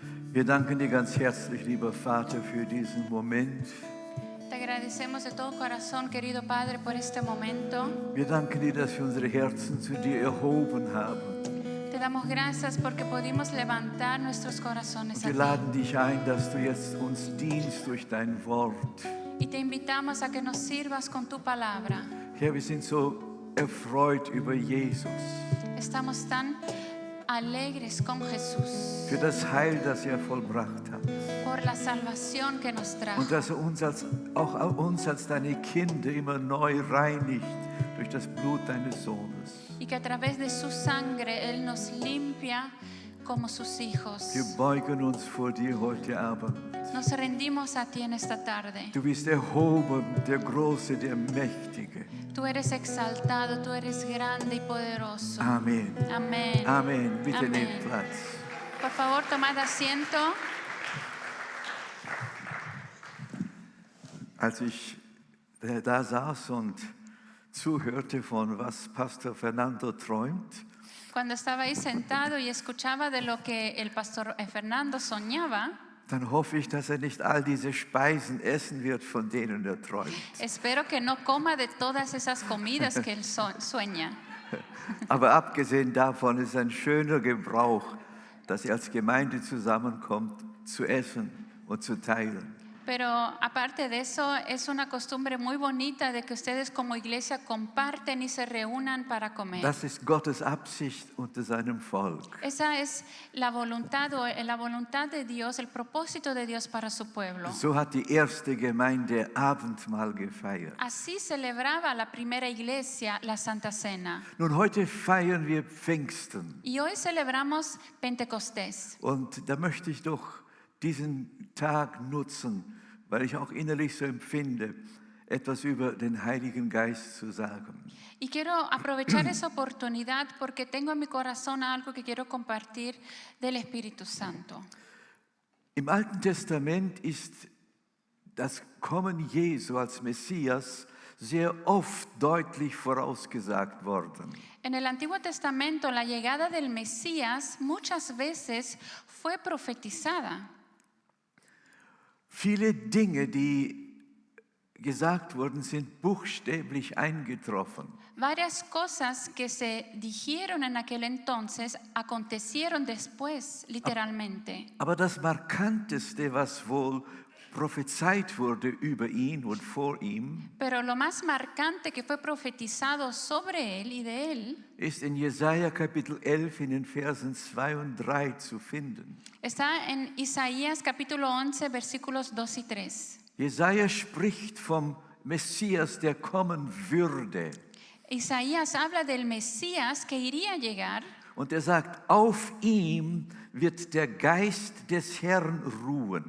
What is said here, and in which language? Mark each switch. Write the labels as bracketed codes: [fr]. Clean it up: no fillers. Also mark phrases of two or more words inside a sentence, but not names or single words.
[de] Wir danken dir ganz herzlich, lieber Vater, für diesen Moment. [es] Te agradecemos de todo corazón, querido Padre, por este momento. [de] Wir danken dir, dass wir unsere Herzen zu dir erhoben haben. [es] Te damos gracias porque pudimos levantar nuestros corazones [de] Und [es] a [de] wir [es] ti. [de] laden dich ein, dass du jetzt uns dienst durch dein Wort. [es] Y te invitamos a que nos sirvas con tu palabra. [de] Herr, wir sind so erfreut über Jesus, [es] Estamos tan alegres con Jesús [de] für das Heil, das er vollbracht hat. [es] por la salvación que nos trajo. [de] Und dass er auch uns als deine Kinder immer neu reinigt durch das Blut deines Sohnes. [es] Y que a través de su sangre Él nos limpia como sus hijos. [de] Wir beugen uns vor dir heute Abend. [es] Nos rendimos a ti en esta tarde. [de] Du bist erhoben, der Große, der Mächtige. [es] Tú eres exaltado, tú eres grande y poderoso. [de] Amen. [es] Amén. [de] Amen. Bitte [es] Amen. [de] nehmt Platz. [es] Por favor, tomad asiento. [de] Als ich da saß und zuhörte, von was Pastor Fernando träumt, [es] Cuando estaba ahí sentado y escuchaba de lo que el pastor Fernando soñaba, [de] dann hoffe ich, dass er nicht all diese Speisen essen wird, von denen er träumt. [es] espero que no coma de todas esas comidas que él sueña. [de] Aber abgesehen davon ist ein schöner Gebrauch, dass ihr als Gemeinde zusammenkommt, zu essen und zu teilen. [es] Pero aparte de eso, es una costumbre muy bonita de que ustedes como iglesia comparten y se reúnan para comer. [de] Das ist Gottes Absicht unter seinem Volk. [es] Esa es la voluntad de Dios, el propósito de Dios para su pueblo. [de] So hat die erste Gemeinde Abendmahl gefeiert. [es] Así celebraba la primera iglesia la Santa Cena. [de] Nun, heute feiern wir Pfingsten. [es] Y hoy celebramos Pentecostés. [de] Und da möchte ich doch diesen Tag nutzen, weil ich auch innerlich so empfinde, etwas über den Heiligen Geist zu sagen. [es] Y quiero aprovechar esa oportunidad porque tengo en mi corazón algo que quiero compartir del Espíritu Santo. [de] Im Alten Testament ist das Kommen Jesu als Messias sehr oft deutlich vorausgesagt worden. [es] En el Antiguo Testamento, la llegada del Mesías muchas veces fue profetizada. [de] Viele Dinge, die gesagt wurden, sind buchstäblich eingetroffen. [es] Varias cosas que se dijeron en aquel entonces acontecieron después, literalmente. [de] Aber das Markanteste, was wohl prophezeit wurde über ihn und vor ihm, [es] Pero lo más marcante que fue profetizado sobre él y de él [de] ist in Jesaja Kapitel 11 in den Versen 2 und 3 zu finden. [es] está en Isaías capítulo 11, versículos 2 y 3. [de] Jesaja spricht vom Messias, der kommen würde. [es] Isaías habla del Mesías que iría a llegar [de] Und er sagt, auf ihm wird der Geist des Herrn ruhen.